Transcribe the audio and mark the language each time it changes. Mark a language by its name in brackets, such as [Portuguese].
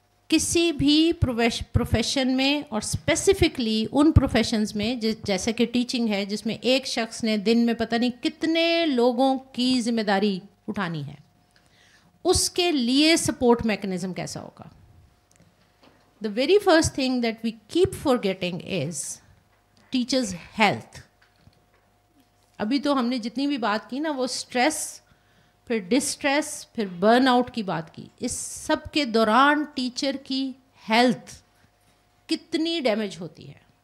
[Urdu] کسی بھی پروفیشن میں اور اسپیسیفکلی ان پروفیشنز میں جیسے کہ ٹیچنگ ہے جس میں ایک شخص نے دن میں پتہ نہیں کتنے لوگوں کی ذمہ داری اٹھانی ہے, اس کے لیے سپورٹ میکنزم کیسا ہوگا. [English] The very first thing that we keep forgetting is teachers' health. [Urdu] ابھی تو ہم نے جتنی بھی بات کی نا وہ اسٹریس, پھر ڈسٹریس, پھر برن آؤٹ کی بات کی. اس سب کے دوران ٹیچر کی ہیلتھ کتنی ڈیمیج ہوتی ہے.